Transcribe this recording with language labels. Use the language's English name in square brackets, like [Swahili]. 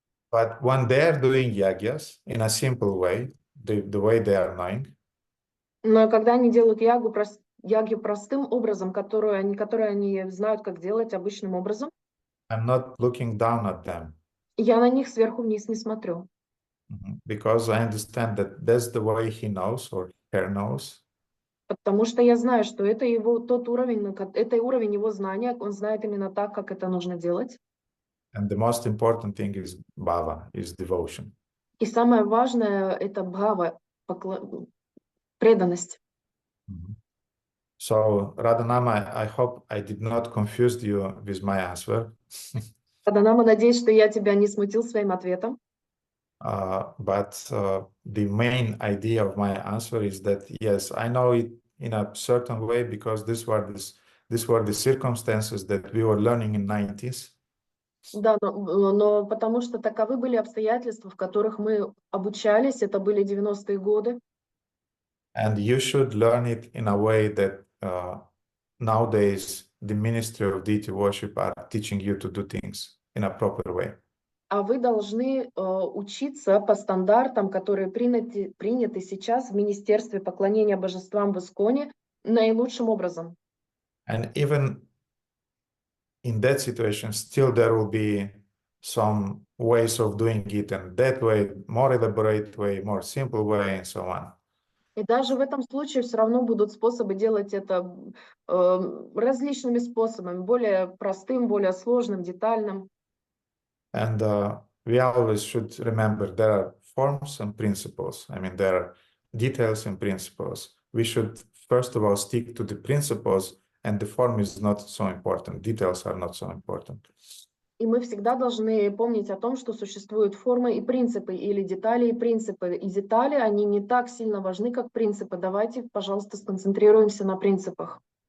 [English] But when they are doing yagyas in a simple way, the way they are knowing, [Russian] но когда они делают ягью простым образом, которые они знают, как делать обычным образом, [English] I'm not looking down at them. [Russian] Я на них сверху вниз не смотрю. [English] Because I understand that that's the way he knows or her knows. [Russian] Потому что я знаю, что это уровень его знания, он знает именно так, как это нужно делать. [English] And the most important thing is bhava, is devotion. [Russian] И самое важное это бхава, преданность. [English] So, Radhanama, I hope I did not confuse you with my answer. [Russian] Радhanama, надеюсь, что я тебя не смутил своим ответом. [English] But the main idea of my answer is that, yes, I know it in a certain way because these were these were the circumstances that we were learning in 90s. [Russian] Да, но потому что таковы были обстоятельства, в которых мы обучались, это были 90-е годы. [English] And you should learn it in a way that nowadays the Ministry of Deity Worship are teaching you to do things in a proper way. [Russian] А вы должны учиться по стандартам, которые приняты сейчас в Министерстве поклонения божествам в Исконе наилучшим образом. [English] And even in that situation, still there will be some ways of doing it, and that way, more elaborate way, more simple way, and so on. [Russian] И даже в этом случае все равно будут способы делать это различными способами, более простым, более сложным, детальным. [English] And we always should remember there are forms and principles. I mean, there are details and principles. We should, first of all, stick to the principles, and the form is not so important. Details are not so important. [Russian] И мы всегда должны помнить о том, что существуют формы и принципы, или детали и принципы. И детали, они не так сильно важны, как принципы. Давайте, пожалуйста, сконцентрируемся на принципах.